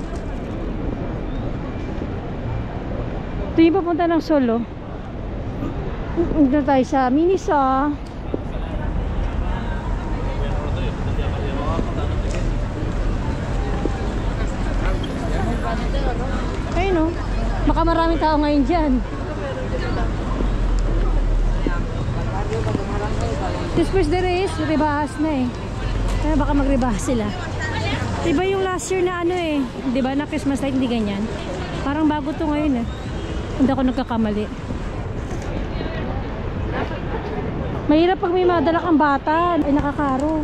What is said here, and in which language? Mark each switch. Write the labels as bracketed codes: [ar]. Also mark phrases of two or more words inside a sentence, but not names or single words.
[tl] Ito yung papunta ng Solo. Dito na tayo sa Minisa. Ayun o. Baka maraming tao ngayon dyan. [es] Después de Reyes, [tl] rebahas na eh. Kaya baka magrebahas sila. Diba yung [en] last year [tl] na ano eh, diba na [en] Christmas light, [tl] hindi ganyan. Parang bago to ngayon eh. Hindi ako nagkakamali. Mahirap pag may madala kang bata, ay nakakaro.